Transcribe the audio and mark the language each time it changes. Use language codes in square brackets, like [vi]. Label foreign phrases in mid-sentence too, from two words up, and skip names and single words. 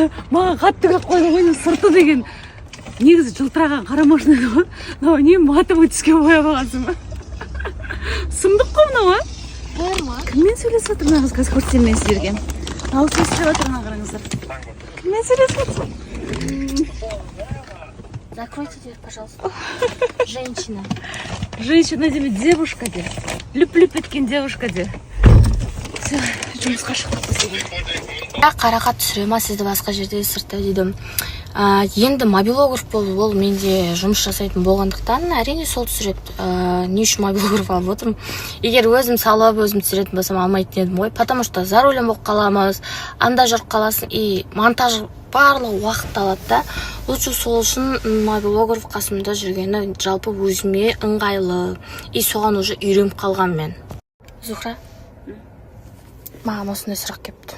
[kk] Маған қатты көп қойды ғой, сырты деген. Негізі жылтыраған қара машина еді ғой. Не матовый түске бояп алғансың ба? Сұмдық қой мынау, а? Кіммен сөйлесіп отыр мына қыз? Қазір көрсетемін мен сіздерге. Ал сөйлесіп отыр мына қараңыздар. Кіммен сөйлесіп отыр? [ru] Закройте дверь, пожалуйста. Женщина. [kk] Женщина деме, девушка де. Лүп-лүп еткен девушка де. Все, жұмысқа шықтық біз. Қарақат түсірема сізді басқа жерде сыртта дедім. Енді мобилограф болып, ол менде жұмыс жасайтын болғандықтан, әрине сол түсіреді. Не үшін мобилограф алып отырмын? Егер өзім салып, өзім түсіретін болсам алмайтын едім ғой. [ru] Потому что за рулем [kk] болып қаламыз, анда жүріп қаласың, [ru] и монтаж [kk] барлығы уақыт алады да. Лучше сол үшін мобилограф қасымда жүргені жалпы өзіме ыңғайлы. И соған уже үйреніп қалған мен. Зухра, маған осындай сұрақ кепті.